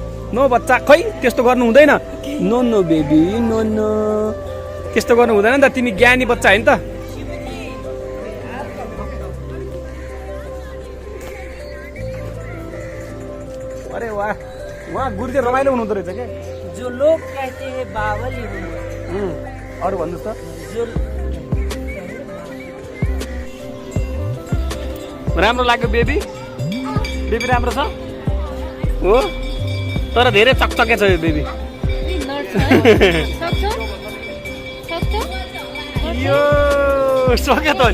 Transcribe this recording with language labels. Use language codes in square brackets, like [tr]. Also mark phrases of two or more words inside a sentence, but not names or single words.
[ne] नो बच्चा खै त्यस्तो गर्नु हुँदैन [en] no no baby no no [ne] त्यस्तो गर्नु हुँदैन नि त तिमी ज्ञानी बच्चा होइन त अरे वाह वहाँ गुरु चाहिँ रमाइलो हुनुहुँदो रहेछ क्या [hi] जो लोग कहते हैं बावली हूँ [ne] अरू भन्नुहोस् त [hi] जो [ne] राम्रो लाग्यो [en] baby baby [ne] राम्रो छ हो तर धेरै चकचके छ यो बेबी यो सक्यो त नि